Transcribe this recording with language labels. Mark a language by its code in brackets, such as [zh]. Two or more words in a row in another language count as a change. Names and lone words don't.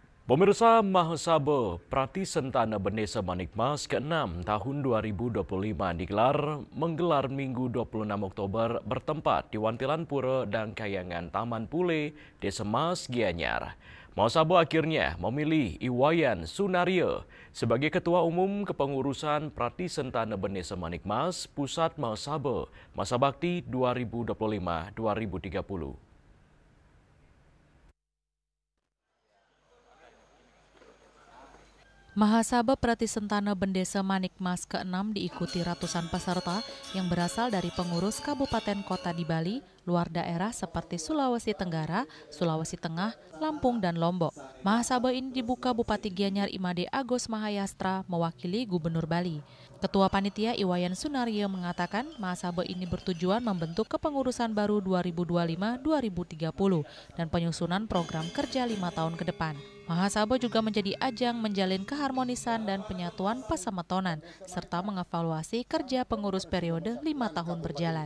[id] Pemirsa Mahasaba Pratisentana Bendesa Manikmas ke-6 tahun 2025 menggelar Minggu 26 Oktober bertempat di Wantilan Pura dan Kayangan Taman Pule, Desa Mas Gianyar. Mahasaba akhirnya memilih Iwayan Sunario sebagai Ketua Umum Kepengurusan Pratisentana Bendesa Manikmas Pusat Mahasaba Masa Bakti 2025-2030. Mahasaba Pratisentana Bendesa Manikmas ke-6 diikuti ratusan peserta yang berasal dari pengurus kabupaten kota di Bali, luar daerah seperti Sulawesi Tenggara, Sulawesi Tengah, Lampung, dan Lombok. Mahasaba ini dibuka Bupati Gianyar Imade Agus Mahayastra mewakili Gubernur Bali. Ketua Panitia Iwayan Sunario mengatakan Mahasaba ini bertujuan membentuk kepengurusan baru 2025-2030 dan penyusunan program kerja 5 tahun ke depan. Mahasaba juga menjadi ajang menjalin keharmonisan dan penyatuan pasametonan, serta mengevaluasi kerja pengurus periode 5 tahun berjalan.